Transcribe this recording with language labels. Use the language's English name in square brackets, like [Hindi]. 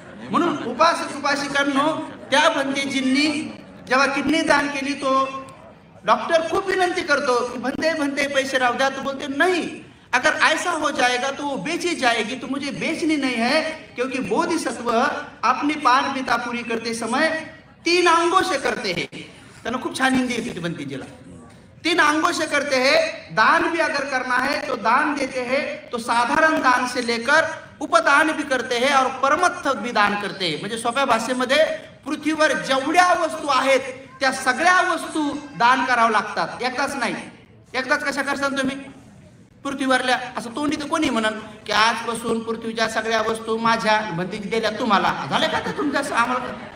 [Marathi] म्हणून उपासिकांनो, त्या बंदेजींनी जेव्हा किडनी दान केली तो डॉक्टर खूप विनंती करतो कि बंदे पैसे राहू द्या. तो बोलते [Hindi] नहीं, अगर ऐसा हो जाएगा तो वो बेची जाएगी, तो मुझे बेचनी नहीं है, क्योंकि बोधिसत्व अपनी पारमिता पूरी करते समय 3 अंगों से करते हैं. [Marathi] त्यांना खूप छान हिंदी येते बंदेजीला. [Hindi] 3 अंगों से करते हैं. दान भी अगर करना है तो दान देते हैं, तो साधारण दान से लेकर उपदान भी करते हैं और परमत्थ भी दान करते हैं. [Marathi] म्हणजे सोप्या भाषेमध्ये पृथ्वीवर जेवढ्या वस्तू आहेत त्या सगळ्या वस्तू दान करावं लागतात, एकदाच नाही. एकदाच कशा करसान तुम्ही पृथ्वीवरल्या, असं तोंडी तर कोणी म्हणन की आजपासून पृथ्वीच्या सगळ्या वस्तू माझ्या बंदेजी दिल्या तुम्हाला, झालं का ते तुमच्या आम्हाला.